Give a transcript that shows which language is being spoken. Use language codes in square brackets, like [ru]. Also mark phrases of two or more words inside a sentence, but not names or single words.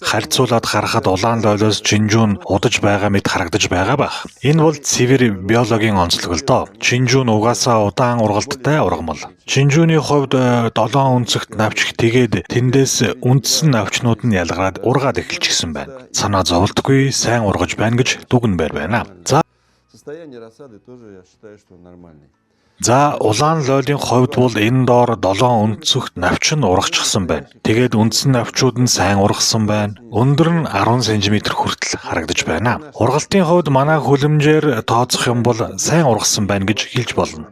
[mn] Харьцуулаад харахад улаан лойлоос чинжүүн удаж байгаа мэт харагдаж байгаа байх. Энэ бол цэвэр биологийн онцлог л доо. Чинжүүн угаасаа удаан ургалттай ургамал. Чинжүүний хувьд 7 өнцөгт навч тэгээд тэндээс үндсэн навчнууд нь ялгараад ургаад эхэлчихсэн байна. Санаа зовлтгүй сайн ургаж байна гэж дүгнээр байна. [ru] Состояние рассады тоже я считаю, что нормальный. [mn] За улаан лойлын хувьд бол энэ доор 7 өнцөгт навч нь ургачихсан байна. Тэгээд үндсэн навчууд нь сайн ургасан байна. Өндөр нь 10 см хүртэл харагдаж байна. Ургалтын хувьд манай хүлэмжээр тооцох юм бол сайн ургасан байна гэж хэлж болно.